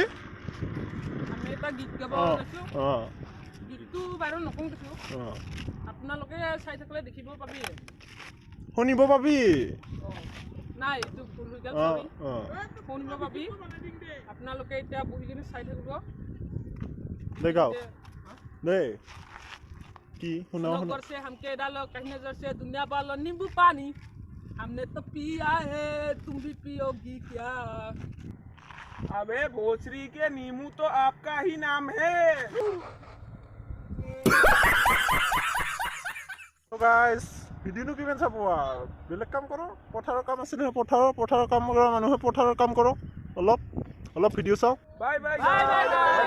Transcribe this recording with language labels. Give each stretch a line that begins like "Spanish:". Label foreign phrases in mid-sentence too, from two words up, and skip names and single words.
Assamese: আমি এটা গীত গাব ওলাইছোঁ গীতটো বাৰু নকওঁ কিছু আপোনালোকে চাই থাকিলে দেখিব পাবি শুনিব পাবি নাই এইটো ভুল হৈ গ'ল শুনিব পাবি আপোনালোকে এতিয়া বহি কিনে চাই থাকিব দেই কি শুনা
Hindi: नौकर से हमके डालो कहीं नजर से दुनिया वालों नींबू पानी हमने तो पिया है तुम भी पियोगी क्या अबे भोसरी के नीमू तो आपका ही नाम है
Assamese: গাইছ ভিডিঅ'টো কিমান চাব আৰু বেলেগ কাম কৰক পথাৰৰ কাম আছে নহয় পথাৰৰ কাম কৰা মানুহে পথাৰৰ কাম কৰক অলপ ভিডিঅ' চাওক
Hindi: बाय